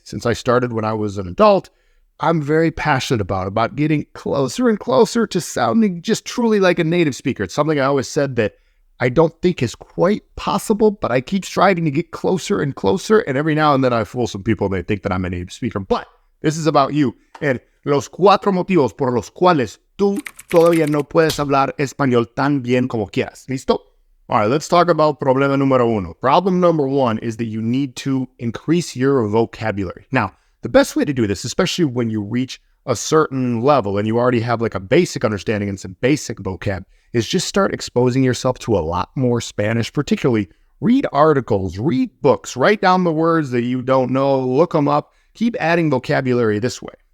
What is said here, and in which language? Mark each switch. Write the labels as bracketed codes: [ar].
[en] Since I started when I was an adult, I'm very passionate about getting closer and closer to sounding just truly like a native speaker. It's something I always said that I don't think is quite possible, but I keep striving to get closer and closer. And every now and then I fool some people and they think that I'm a native speaker. But this is about you. [es] And los 4 motivos por los cuales tú todavía no puedes hablar español tan bien como quieras. ¿Listo? [en] All right, let's talk about [es] problema número 1. [en] Problem number 1 is that you need to increase your vocabulary. Now, the best way to do this, especially when you reach a certain level and you already have like a basic understanding and some basic vocab, is just start exposing yourself to a lot more Spanish, particularly read articles, read books, write down the words that you don't know, look them up, keep adding vocabulary this way.